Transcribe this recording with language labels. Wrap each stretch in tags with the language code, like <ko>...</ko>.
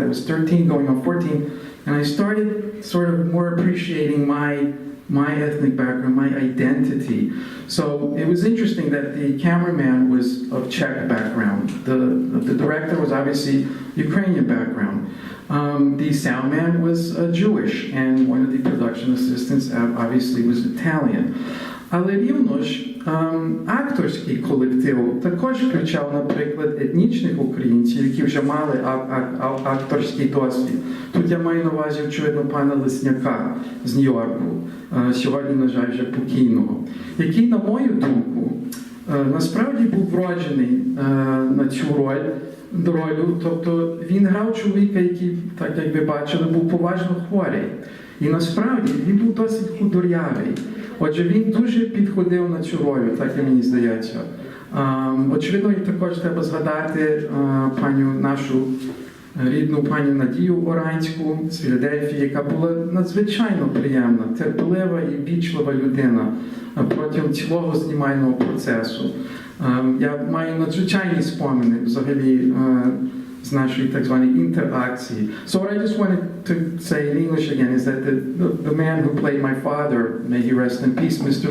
<en>I was 13 going on 14, and I started sort of more appreciating my ethnic background, my identity. So it was interesting that the cameraman was of Czech background. The director was obviously Ukrainian background. The sound man was Jewish, and one of the production assistants obviously was Italian.</en> <uk>Але рівно ж акторський колектив також включав, наприклад, етнічних українців, які вже мали акторський досвід. Тут я маю на увазі, очевидно, пана Лесняка з Нью-Йорку, сьогодні, на жаль, вже покійного, який, на мою думку, насправді був вроджений на цю роль, тобто він грав чоловіка, який, так як ви бачили, був поважно хворий. І насправді він був досить худор'явий. Отже, він дуже підходив на цю роль, так і мені здається. Очевидно, також треба згадати нашу рідну пані Надію Оранську з Філадельфії, яка була надзвичайно приємна, терпелива і вічлива людина протягом цілого знімального процесу. Я маю надзвичайні спомини взагалі з нашої так званої інтеракції.</uk> <en>So what I just wanted to say in English again is that the man who played my father, may he rest in peace, Mr.</en>